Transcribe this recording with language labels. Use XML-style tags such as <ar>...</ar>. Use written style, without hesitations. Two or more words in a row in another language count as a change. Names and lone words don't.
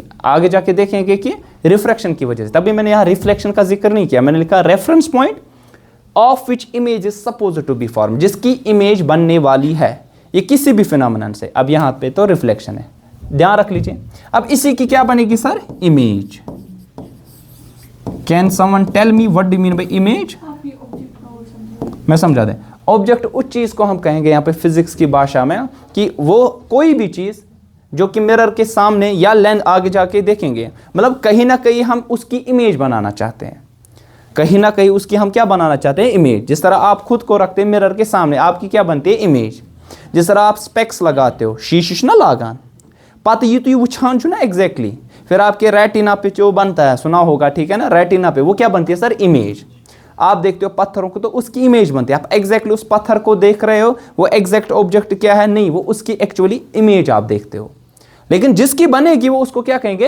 <hi>आगे जाके देखेंगे कि रिफ्लेक्शन की वजह से, तभी मैंने यहाँ रिफ्लेक्शन का जिक्र नहीं किया, मैंने लिखा</hi> <en>reference point of which image is supposed to be form,</en> <hi>जिसकी इमेज बनने वाली है, ये किसी भी फिनोमेनन से। अब यहाँ पे तो रिफ्लेक्शन है, ध्यान रख लीजिए। अब इसी की क्या बनेगी सर? इमेज।</hi> <en>Can someone tell me what do mean by image?</en> <hi>मैं समझा दें। ऑब्जेक्ट उस चीज को हम कहेंगे यहाँ पे फिजिक्स की भाषा में कि वो कोई भी चीज जो कि मिरर के सामने या लेंस आगे जाके देखेंगे, मतलब कहीं ना कहीं हम उसकी इमेज बनाना चाहते हैं, कहीं ना कहीं उसकी हम क्या बनाना चाहते हैं? इमेज। जिस तरह आप खुद को रखते हैं मिरर के सामने, आपकी क्या बनती है? इमेज। जिस तरह आप स्पेक्स लगाते हो,</hi> <ks>शीश ना लगान पत ये तो वुछान ना</ks> <hi>एग्जैक्टली, फिर आपके रेटिना पे जो बनता है, सुना होगा ठीक है ना, रेटिना पे वो क्या बनती है सर? इमेज। आप देखते हो पत्थरों को तो उसकी इमेज बनती है, आप एग्जैक्टली उस पत्थर को देख रहे हो, वो</hi> <en>exact object</en> <hi>क्या है? नहीं, वो उसकी</hi> <en>actually image</en> <hi>आप देखते हो। लेकिन जिसकी बनेगी वो उसको क्या कहेंगे?</hi>